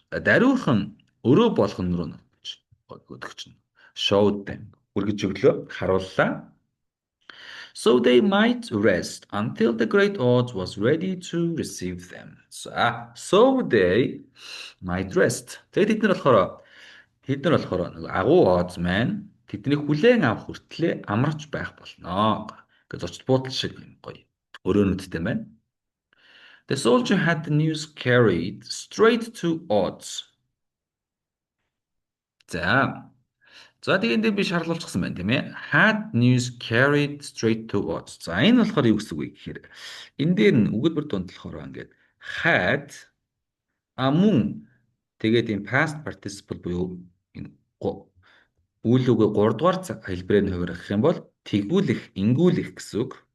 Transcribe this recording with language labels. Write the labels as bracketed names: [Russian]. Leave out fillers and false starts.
[Mongolian] Даруйхан өрөө болгон руу өгч [English] showed them [Mongolian] үргэж өглөө харууллаа. [English] So they might rest until the great Oz was ready to receive them. So they might rest. [Mongolian] Тэгээд тэд нар болохоор нэг агуу Oz маань тэднийг хүлээн авах хүртлээр амарч байх болно гэж зочд буудал шиг гоё өрөөнүүдтэй байна. [English] The soldier had the news carried straight to Oz. [Mongolian] За тэгээд би шаарлуулчихсан байна тийм ээ. [English] Had news carried straight to Oz. [Mongolian] За энэ болохоор юу гэсэн үг вэ гэхээр энэ дээр нь өгүүлбэр дунд болохоор ингээд had мөн тэгээд энэ past participle буюу энэ үйл үгээ 3 дугаар хэлбэрээр нь хувирах юм бол тэгүүлэх, ингүүлэх гэсэн үг.